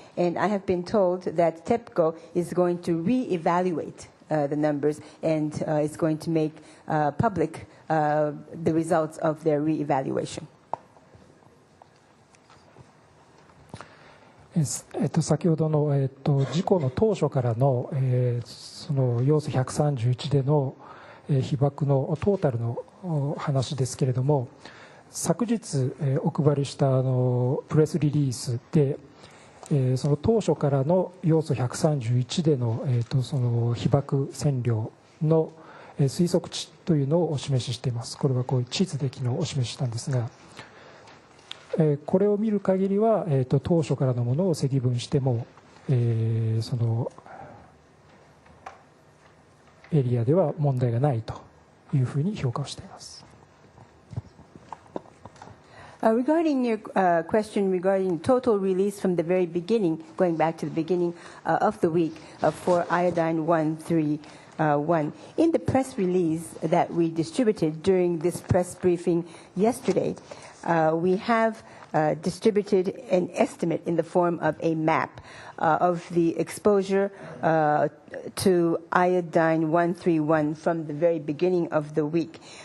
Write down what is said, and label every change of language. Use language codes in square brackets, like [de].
[en] And I have been told that TEPCO is going to reevaluate the numbers and is going to make public the results of their reevaluation. [ja] 先ほどの、事故の当初からの、その要素131での、被爆のトータルの話ですけれども、昨日、お配りしたプレスリリースで、その当初からの要素131での、その被爆線量の推測値というのをお示ししています。これはこういう地図で昨日お示ししたんですが、これを見る限りは、当初からのものを積分しても、そのエリアでは問題がないというふうに評価をしています。 [en] Regarding your question regarding total release from the very beginning, going back to the beginning of the week for iodine 131, in the press release that we distributed during this press briefing yesterday, we have distributed an estimate in the form of a map of the exposure to iodine 131 from the very beginning of the week.